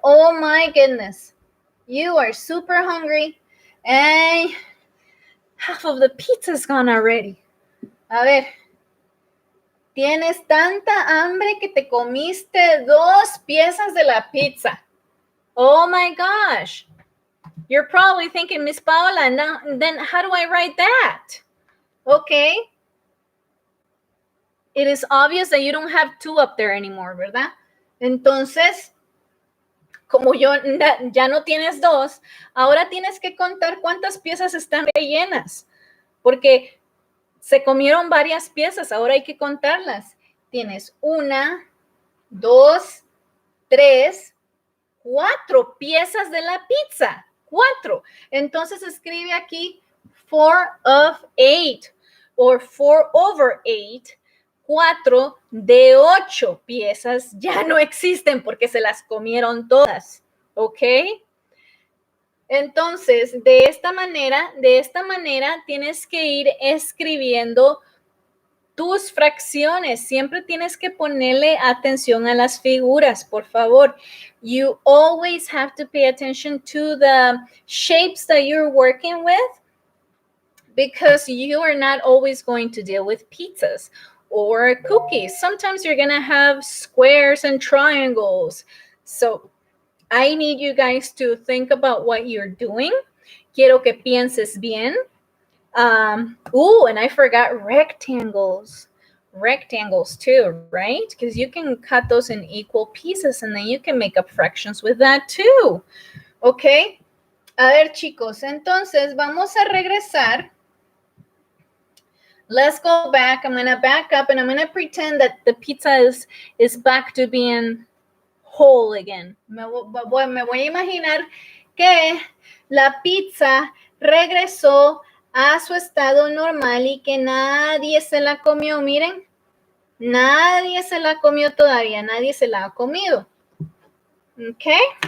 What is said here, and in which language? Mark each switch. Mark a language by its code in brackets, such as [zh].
[en] Oh my goodness. You are super hungry and half of the pizza's gone already. [es] A ver, tienes tanta hambre que te comiste 2 piezas de la pizza. [en] Oh my gosh. You're probably thinking, Miss Paola, now, then how do I write that? Okay. It is obvious that you don't have 2 up there anymore, [es] ¿verdad? Entonces, como ya no tienes 2, ahora tienes que contar cuántas piezas están rellenas. Porque se comieron varias piezas, ahora hay que contarlas. Tienes 1, 2, 3, 4 piezas de la pizza. 4. Entonces escribe aquí 4 [en] of 8 or 4 over 8. [es] 4 de 8 piezas ya no existen porque se las comieron todas. ¿Ok? Entonces, de esta manera tienes que ir escribiendo tus fracciones. Siempre tienes que ponerle atención a las figuras, por favor. [en] You always have to pay attention to the shapes that you're working with because you are not always going to deal with pizzas or cookies. Sometimes you're going to have squares and triangles. So I need you guys to think about what you're doing. [es] quiero que pienses bien. [en] And I forgot rectangles. Rectangles too, right? Because you can cut those in equal pieces and then you can make up fractions with that too. Okay. [es] A ver, chicos, entonces vamos a regresar. [en] Let's go back. I'm going to back up and I'm going to pretend that the pizza is back to being whole again. [es] Me voy a imaginar que la pizza regresó a su estado normal y que nadie se la comió. Miren, nadie se la comió todavía. Nadie se la ha comido. Okay.